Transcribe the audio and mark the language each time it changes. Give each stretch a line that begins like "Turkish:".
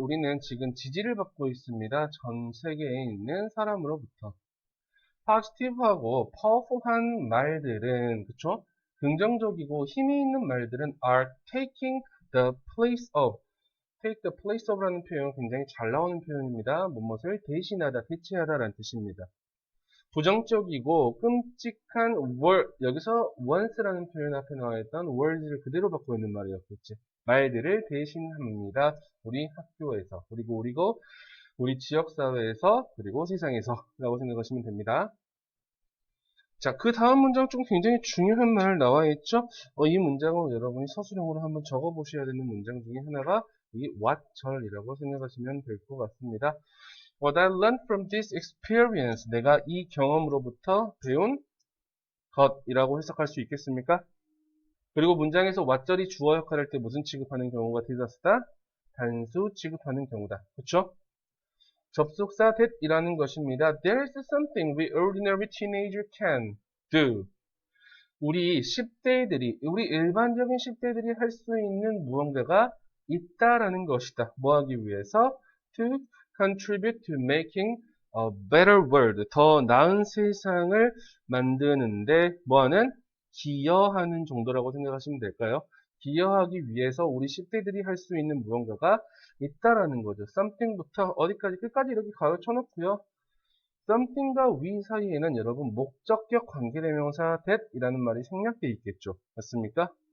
Korean: 우리는 지금 지지를 받고 있습니다. 전 세계에 있는 사람으로부터. positive하고 powerful한 말들은, 그쵸? 긍정적이고 힘이 있는 말들은
English: are taking the place of.
Korean: take the place of라는 표현 굉장히 잘 나오는 표현입니다. 무엇을 대신하다, 대체하다 라는 뜻입니다. 부정적이고 끔찍한 여기서 once라는 표현 앞에 나와 있던 words를 그대로 받고 있는 말이었겠지. 말들을 대신합니다. 우리 학교에서, 그리고 우리 지역사회에서, 그리고 세상에서 라고 생각하시면 됩니다. 자, 그 다음 문장 중 굉장히 중요한 말 나와 있죠? 이 문장은 여러분이 서술형으로 한번 적어 보셔야 되는 문장 중에 하나가 이 what절이라고 생각하시면 될 것 같습니다.
English: What I learned from this experience.
Korean: 내가 이 경험으로부터 배운 것이라고 해석할 수 있겠습니까? 그리고 문장에서 what절이 주어 역할을 할 때 무슨 취급하는 경우가 대자수다? 단수 취급하는 경우다. 그쵸? 접속사 that이라는 것입니다.
English: There is something we ordinary teenager can do.
Korean: 우리 10대들이, 우리 일반적인 10대들이 할 수 있는 무언가가 있다라는 것이다. 뭐 하기 위해서?
English: To contribute to making a better world.
Korean: 더 나은 세상을 만드는데 뭐하는? 기여하는 정도라고 생각하시면 될까요? 기여하기 위해서 우리 10대들이 할 수 있는 무언가가 있다라는 거죠. something부터 어디까지 끝까지 이렇게 가로쳐 놓고요. something과 we 사이에는 여러분 목적격 관계대명사 that이라는 말이 생략되어 있겠죠. 맞습니까?